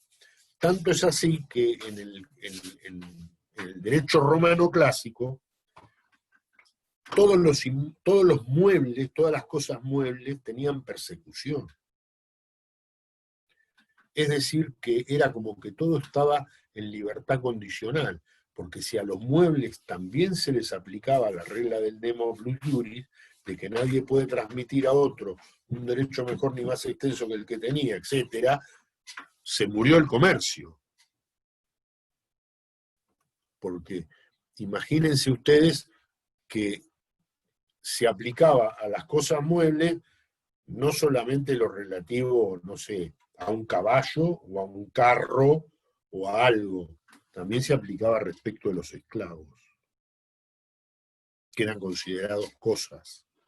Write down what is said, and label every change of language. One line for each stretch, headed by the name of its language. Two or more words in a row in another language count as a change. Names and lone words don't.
Spanish: Tanto es así que en el derecho romano clásico, todos los muebles, todas las cosas muebles tenían persecución. Es decir, que era como que todo estaba en libertad condicional, porque si a los muebles también se les aplicaba la regla del
Latin: nemo plus iuris,
Spanish: de que nadie puede transmitir a otro un derecho mejor ni más extenso que el que tenía, etc., se murió el comercio. Porque imagínense ustedes que se aplicaba a las cosas muebles no solamente lo relativo, no sé, a un caballo o a un carro o a algo, también se aplicaba respecto de los esclavos, que eran considerados cosas.